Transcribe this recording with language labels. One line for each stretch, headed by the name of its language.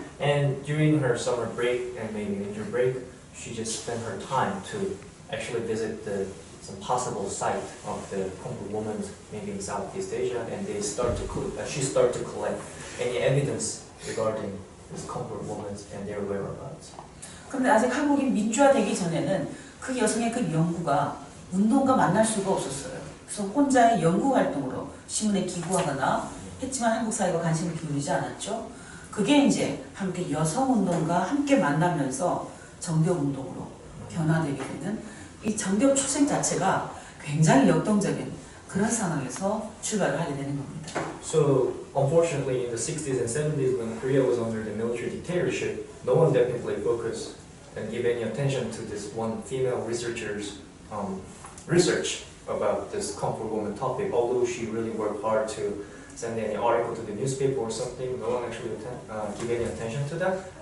English: And during her summer break and maybe winter break, she just spent her time to actually visit some possible site of the comfort women, maybe in Southeast Asia, and she started to collect any evidence regarding these comfort women and their whereabouts.
Korean: 그런데 아직 한국이 민주화되기 전에는 그 여성의 그 연구가 운동과 만날 수가 없었어요. 그래서 혼자의 연구 활동으로 신문에 기고하거나 했지만 한국 사회가 관심을 기울이지 않았죠. 그게 이제 함께 여성 운동과 함께 만나면서 정교업 운동으로 변화되게 되는 이 정교업 출생 자체가 굉장히 역동적인 그런 상황에서 출발을 하게 되는 겁니다.
English: So unfortunately, in the 60s and 70s, when Korea was under the military dictatorship, no one definitely focused and give any attention to this one female researcher's research about this comfort woman topic. Although she really worked hard to send any article to the newspaper or something, no one actually give any attention to that.